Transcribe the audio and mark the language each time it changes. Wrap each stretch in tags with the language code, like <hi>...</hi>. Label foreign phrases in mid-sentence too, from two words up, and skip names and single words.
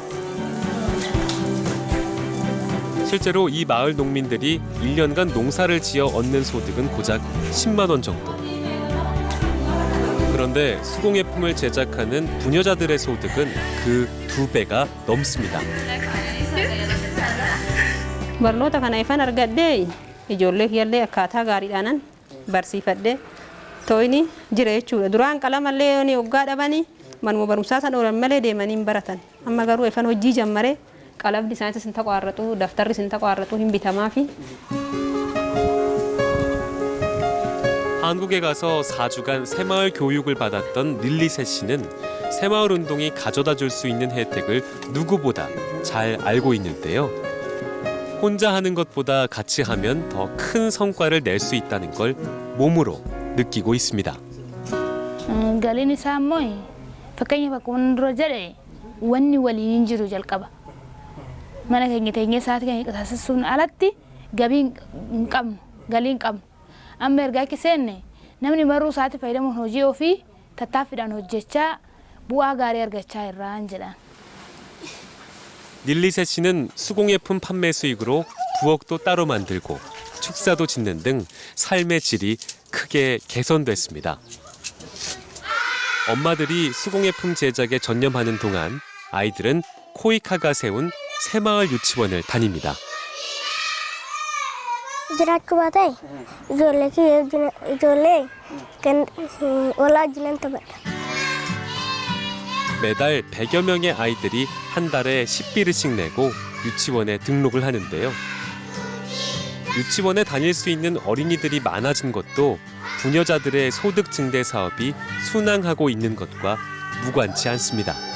<ko>실제로 이 마을 농민들이 1년간 농사를 지어 얻는 소득은 고작 10만 원 정도. 그런데 수공예품을 제작하는 부녀자들의 소득은 그 2배가 넘습니다.</ko> <om>barnoota kana ifan argadhee ijoollee kiyyallee akkaataa gaariidhaanan barsiifadhee tooyni jira jechuudha. Duraan qalamallee ni hoggaa dhabanii manuma barumsaa san oolan malee deemanii hin baratan. Amma garuu ifan hojii jammaree qalamni isaanis hin taqaarratu, daftarris hin taqaarratu, hin bitamaafi.</om> <ko>한국에 가서 4주간 새마을 교육을 받았던 릴리세 씨는 새마을 운동이 가져다 줄 수 있는 혜택을 누구보다 잘 알고 있는데요. 혼자 하는 것보다 같이 하면 더 큰 성과를 낼 수 있다는 걸 몸으로 느끼고 있습니다.</ko> <om>Galiin isaa immoo fakkeenyaaf akkuma dura jedhe wanni waliin jiru jalqaba. Mana keenya teenyee sa'aatii keenya taasisuun alatti gabii hin qabnu, galii hin qabnu. Amma ergaa akka seenne namni maruu sa'aatii fayyadamuun hojii ofii tattaaffiidhaan hojjechaa bu'aa gaarii argachaa irraan jedhan.</om> <ko>릴리세 씨는 수공예품 판매 수익으로 부엌도 따로 만들고 축사도 짓는 등 삶의 질이 크게 개선됐습니다. 엄마들이 수공예품 제작에 전념하는 동안 아이들은 코이카가 세운 새마을 유치원을 다닙니다.</ko> <om>jiraachuu baate ijoollee kan walaa jiran taphadha.</om> <ko>매달 100여 명의 아이들이 한 달에 10비르씩 내고 유치원에 등록을 하는데요. 유치원에 다닐 수 있는 어린이들이 많아진 것도 부녀자들의 소득 증대 사업이 순항하고 있는 것과 무관치 않습니다.</ko>